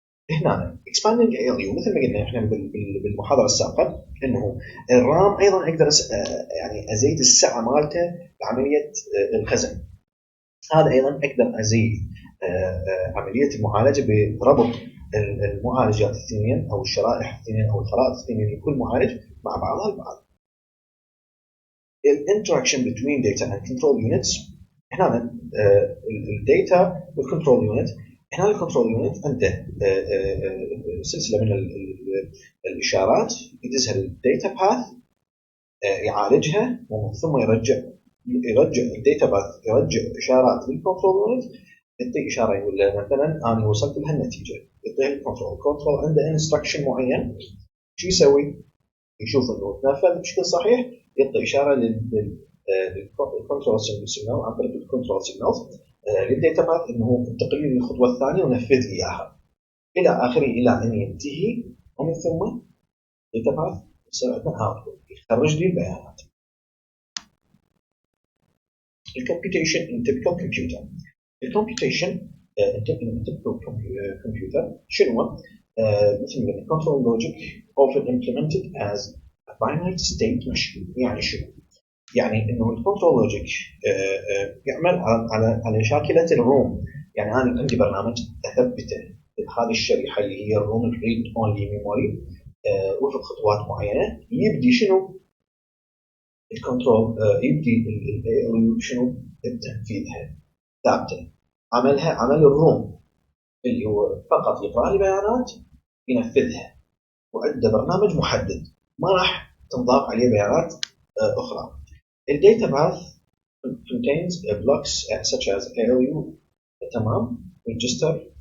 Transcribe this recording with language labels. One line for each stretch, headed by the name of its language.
Arabic: هنا
English: expanding
Arabic: ALU مثل ما قلنا احنا بالمحاضره السابقه انه الرام ايضا اقدر يعني ازيد السعه مالته بعمليه الخزن. هذا ايضا اقدر ازيد عمليه المعالجه بربط المعالجات الاثنين او الشرائح الاثنين او الخرائط الاثنين لكل معالج مع بعضها البعض. الانتراكشن
English: between data and control units.
Arabic: هنا الداتا والكنترول يونت. هنا الكنترول يونت عنده سلسله من الاشارات يدزها للداتا باث يعالجها ومن ثم يرجع الداتا باث يرجع اشارات للكنترول يونت يعطي اشاره يقول له مثلا انا وصلت لها النتيجه يعطيها الكنترول عنده انستراكشن معين شو يسوي؟ يشوف انه تنفذ بشكل صحيح يعطي اشاره للكنترول سيجنال عن طريق الكنترول سيجنال للداتا باث انه انتقل لي للخطوه الثانيه ونفذ لي اياها الى اخره الى ان ينتهي ومن ثم الداتا باث يصير عندنا اوتبوت يخرج لي البيانات. الكمبيوتيشن
English: in typical computer. الكمبيوتيشن in typical computer
Arabic: شنو هو؟ مثل ما
English: control logic often implemented as a finite state machine.
Arabic: يعني شنو؟ يعني انه الكنترول لوجيك يعمل على شاكله الروم. يعني انا عندي برنامج اثبته بهذه الشريحه اللي هي الروم الريد اونلي ميموري وفق خطوات معينه يبدي شنو الكنترول يبدي شنو تنفيذها ثابته. عمل الروم اللي هو فقط يقرا لي بيانات ينفذها وعنده برنامج محدد ما راح تنضاف عليه بيانات اخرى. الداتا باث
English: contains blocks such as ALU
Arabic: تمام
English: register.